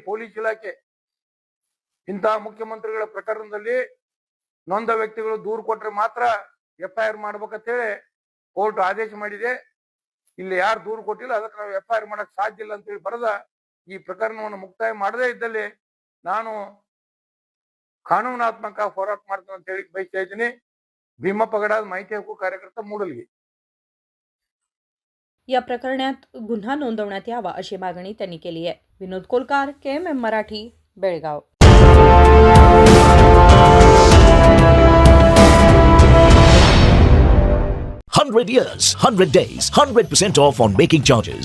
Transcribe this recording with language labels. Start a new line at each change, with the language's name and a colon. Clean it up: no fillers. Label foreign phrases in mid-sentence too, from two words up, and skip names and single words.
Kannada: ಪೊಲೀಸ್ ಇಲಾಖೆ ಇಂತಹ ಮುಖ್ಯಮಂತ್ರಿಗಳ ಪ್ರಕರಣದಲ್ಲಿ ನೊಂದ ವ್ಯಕ್ತಿಗಳು ದೂರು ಕೊಟ್ರೆ ಮಾತ್ರ FIR ಮಾಡ್ಬೇಕಂತೇಳಿ ಕೋರ್ಟ್ ಆದೇಶ ಮಾಡಿದೆ. ಇಲ್ಲಿ ಯಾರು ದೂರು ಕೊಟ್ಟಿಲ್ಲ ಅದಕ್ಕೆ ನಾವು FIR ಮಾಡಕ್ ಸಾಧ್ಯ ಇಲ್ಲ ಅಂತೇಳಿ ಬರೆದ ಈ ಪ್ರಕರಣವನ್ನು ಮುಕ್ತಾಯ ಮಾಡದೇ ಇದ್ದಲ್ಲಿ ನಾನು ಕಾನೂನಾತ್ಮಕ ಹೋರಾಟ ಮಾಡ್ತೇನೆ ಅಂತ ಹೇಳಿ ಬಯಸ್ತಾ ಇದ್ದೀನಿ.
Marathi: भीमा पगडाद माहिती हक्क कार्यकर्ता मूडलगे. या प्रकरणात गुन्हा नोंदवण्यात यावा अशी मागणी त्यांनी केली आहे. विनोद कोलकार, KMM मराठी, बेळगाव.
English: 100 years, 100 days, 100% off on making charges.